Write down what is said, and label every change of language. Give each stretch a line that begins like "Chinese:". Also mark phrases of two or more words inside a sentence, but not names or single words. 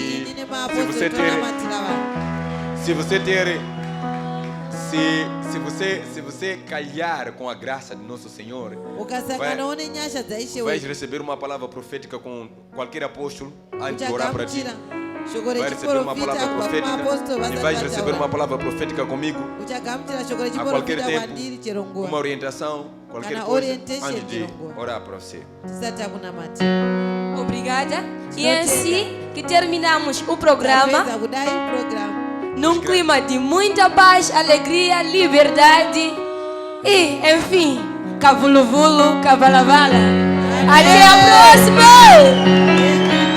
Portuguese: E
Shona: ini
Portuguese: se
Shona: nemaapostoli
Portuguese: você ter-
Shona: tonamatira vanhu.
Portuguese: Se você calhar com a graça de nosso Senhor,
Shona: Ukasanganawo nenyasha
Portuguese: vais
Shona: dzaishe
Portuguese: receber uma palavra profética com qualquer apóstolo antes de orar para ti.
Shona: uchagamuchira shoko
Portuguese: Vai receber uma
Shona: rechiprofita
Portuguese: palavra
Shona: kubva
Portuguese: profética
Shona: kumaapostoli
Portuguese: e vais receber uma
Shona: vasati
Portuguese: palavra profética comigo
Shona: uchagamuchira shoko
Portuguese: a qualquer
Shona: rechiprofita
Portuguese: tempo,
Shona: kwandiri chero
Portuguese: uma
Shona: nguva
Portuguese: orientação, qualquer
Shona: Kana
Portuguese: coisa
Shona: orientation
Portuguese: antes de
Shona: chero
Portuguese: orar para você.
Shona: tisati akunamatira.
Portuguese: Obrigada. E é assim que terminamos o programa
Shona: Tapedza kudai programu
Portuguese: num clima de muita paz, alegria, liberdade e, enfim, cavuluvulo, cavalavala. Até a próxima!